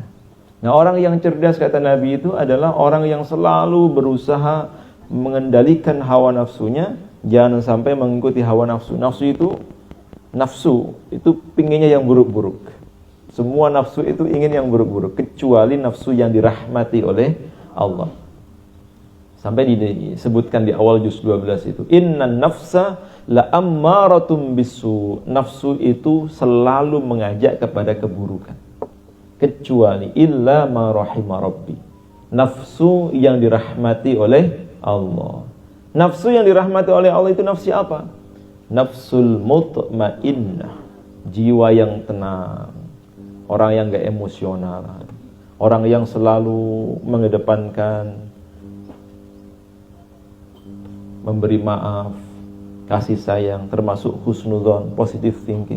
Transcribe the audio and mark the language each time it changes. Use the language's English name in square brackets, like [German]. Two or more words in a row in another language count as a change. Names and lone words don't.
[Indonesian] Nah, orang yang cerdas, kata Nabi, itu adalah orang yang selalu berusaha mengendalikan hawa nafsunya, jangan sampai mengikuti hawa nafsu. Nafsu itu pinginnya yang buruk-buruk. Semua nafsu itu ingin yang buruk-buruk, kecuali nafsu yang dirahmati oleh Allah. Sampai disebutkan di awal juz 12 itu, [Arabic] إن النفس لأمارة بالسوء. [Indonesian] Nafsu itu selalu mengajak kepada keburukan, kecuali [Arabic] إلا ما رحم ربي. [Indonesian] Nafsu yang dirahmati oleh Allah. Nafsu yang dirahmati oleh Allah itu nafsu apa? [Arabic] النفس المطمئنة, [Indonesian] jiwa yang tenang, orang yang gak emosional, orang yang selalu mengedepankan memberi maaf, kasih sayang, termasuk husnudzon, [English] positive thinking.